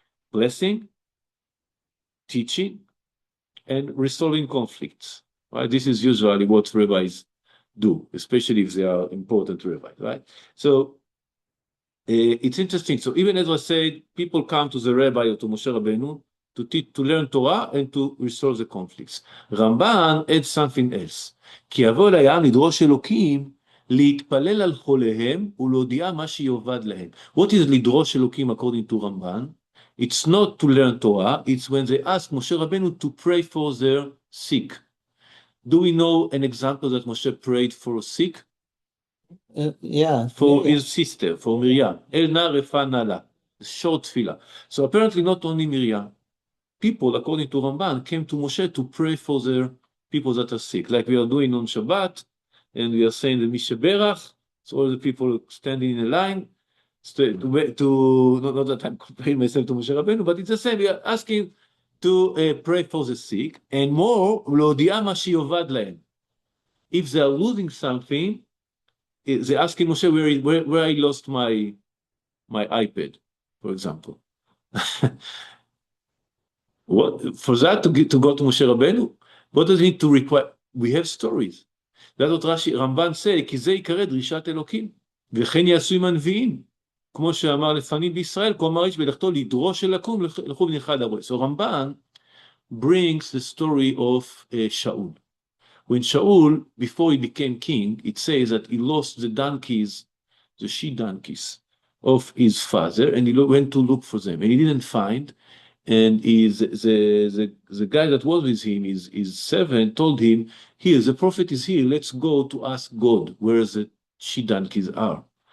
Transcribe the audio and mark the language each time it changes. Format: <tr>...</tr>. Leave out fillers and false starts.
<en>Blessing, teaching, and resolving conflicts. Right? This is usually what rabbis do, especially if they are important rabbis. Right? So it's interesting. So even as I said, people come to the rabbi or to Moshe Rabbeinu to learn Torah and to resolve the conflicts. Ramban adds something else.</en> <he>כי יבוא אל העם לדרוש אלוקים להתפלל על חוליהם ולהודיע מה שיאבד להם.</he> <en>What is לדרוש אלוקים according to Ramban? It's not to learn Torah, it's when they ask Moshe Rabbeinu to pray for their sick. Do we know an example that Moshe prayed for a sick? Yeah. For his sister, for Miriam.</en> <he>El na refa nala.</he> <en>Short tefillah. So apparently not only Miriam. People, according to Ramban, came to Moshe to pray for their people that are sick. Like we are doing on Shabbat, and we are saying the Misheberach. So all the people standing in a line, not that I'm comparing myself to Moshe Rabbeinu, but it's the same. We are asking to pray for the sick, and more,</en> <he>להודיע מה שיאבד להם.</he> <en>If they are losing something, they're asking Moshe where I lost my iPad, for example. What for that to go to Moshe Rabbeinu? What does it need to require? We have stories. That's what Ramban say,</en> <he>כי זה יקרא דרישת אלוקים, וכן יעשו עם הנביאים, כמו שאמר לפנים בישראל, כה אמר איש בלכתו לדרוש אל לקום, לכו בנלכה לדבר.</he> <en>So Ramban brings the story of Shaul. When Shaul, before he became king, it says that he lost the donkeys, the she-donkeys of his father, and he went to look for them, and he didn't find. And the guy that was with him, his servant, told him, here, the prophet is here, let's go to ask God where the she-donkeys are.</en>